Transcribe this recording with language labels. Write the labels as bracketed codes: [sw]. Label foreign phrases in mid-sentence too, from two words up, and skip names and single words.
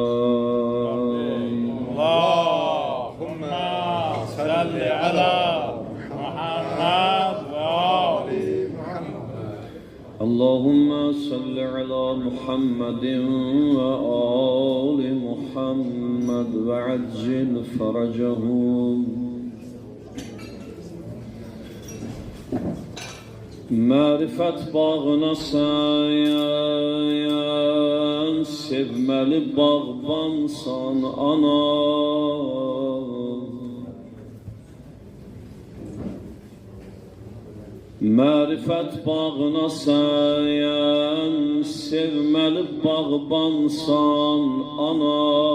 [ar] اللهم صل على محمد وآل محمد. اللهم صل على محمد وآل محمد وعجل فرجهم. [az] Marifet bağına sayan, sevmeli bağbansan ana. Marifet bağına sayan, sevmeli bağbansan ana.